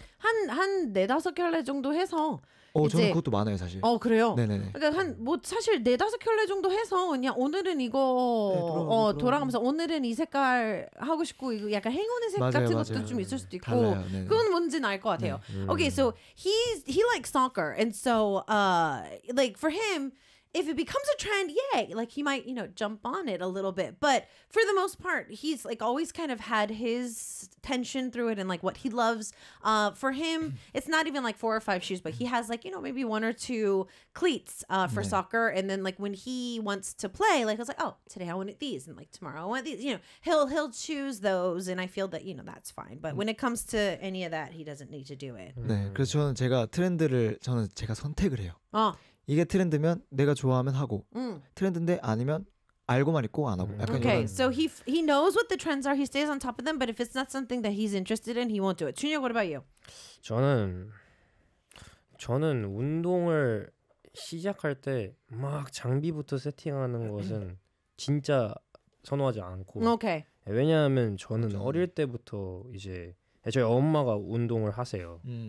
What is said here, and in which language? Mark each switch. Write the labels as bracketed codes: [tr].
[ko] 한 네다섯 켤레 정도 해서 저는 그것도 많아요 사실. 그래요? 네네네. 그러니까 한 뭐 사실 네다섯 켤레 정도 해서 그냥 오늘은 이거 돌아가면서 오늘은 이 색깔 하고 싶고 이거 약간 행운의 색 맞아요, 같은 맞아요. 것도 좀 있을 수도 있고 달라요. 그건 뭔지는 알 것 같아요. [en] Okay, so he likes soccer and so like for him. If it becomes a trend, yay, like he might, you know, jump on it a little bit. But for the most part, he's like always kind of had his tension through it and like what he loves. For him, it's not even like four or five shoes, but he has like, you know, maybe one or two cleats for soccer. And then like when he wants to play, like I was like, oh, today I wanted these and like tomorrow I want these, you know, he'll choose those. And I feel that, you know, that's fine. But when it comes to any of that, he doesn't need to do it. [ko] 네, 그래서 저는 제가 트렌드를 저는 제가 선택을 해요. 이게 트렌드면 내가 좋아하면 하고 트렌드인데 아니면 알고만 있고 안 하고 약간 [en] okay. 이런 so he knows what the trends are. He stays on top of them. But if it's not something that he's interested in, he won't do it. 준혁, what about you? [ko] 저는 운동을 시작할 때 막 장비부터 세팅하는 것은 진짜 선호하지 않고 [en] okay. [ko] 왜냐하면 저는 어릴 때부터 이제 저희 엄마가 운동을 하세요.